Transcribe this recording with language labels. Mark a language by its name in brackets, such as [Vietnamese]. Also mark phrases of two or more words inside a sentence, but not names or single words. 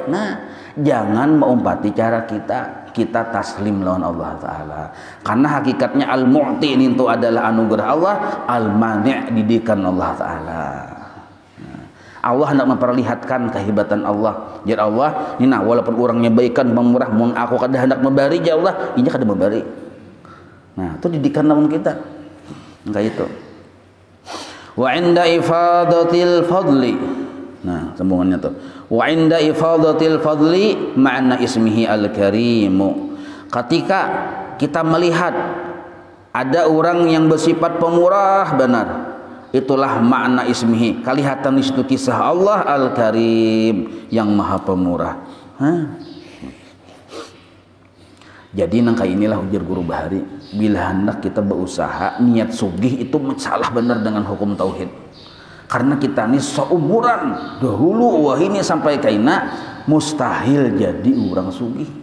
[Banjar] Nah, jangan mengumpati cara kita taslim lawan Allah Ta'ala, karena hakikatnya al-mu'ti ini itu adalah anugerah Allah, al-mani' didikan Allah Ta'ala. Allah hendak memperlihatkan kehebatan Allah. Jadi Allah, ini walaupun orangnya baikan pemurah, mun aku kada hendak memberi [Arabic] ya Allah, [Banjar] ini kada memberi. Nah, itu didikan lawan kita. Kayak itu. [Arabic] Wa inda ifadatil fadli. [Banjar] Nah, sambungannya tuh. [Arabic] Wa inda ifadatil fadli ma'na ismihi al-karimu. [Banjar] Ketika kita melihat ada orang yang bersifat pemurah benar, itulah makna ismihi, kelihatan di situ kisah Allah al-karim, yang maha pemurah. Jadi nangka inilah ujar guru Bahari, bila hendak kita berusaha niat sugih itu salah benar dengan hukum tauhid. Karena kita ini seumuran dahulu wah ini sampai kaina mustahil jadi orang sugih.